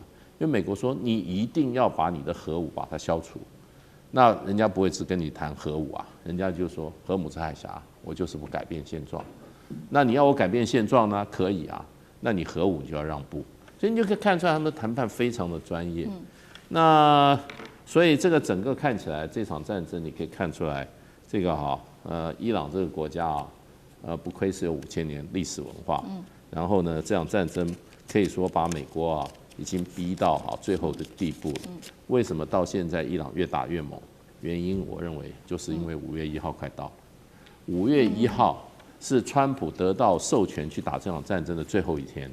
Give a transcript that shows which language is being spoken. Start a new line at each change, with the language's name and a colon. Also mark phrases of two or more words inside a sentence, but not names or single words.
Chinese: 因為美國說你一定要把你的核武把它消除，那人家不會只跟你談核武啊，人家就說荷爾姆茲海峽我就是不改變現狀。那你要我改變現狀呢？可以啊，那你核武就要讓步。所以你就可以看出來他们的談判非常的专業。那所以这個整個看起來這場戰爭，你可以看出來，這個伊朗這個國家啊，不愧是有5000年歷史文化。然後呢，這場戰爭可以說把美國啊已經逼到最後的地步了。為什麼到現在伊朗越打越猛？原因我認為就是因為5月1號快到，5月1號是川普得到授權去打這場戰爭的最後一天。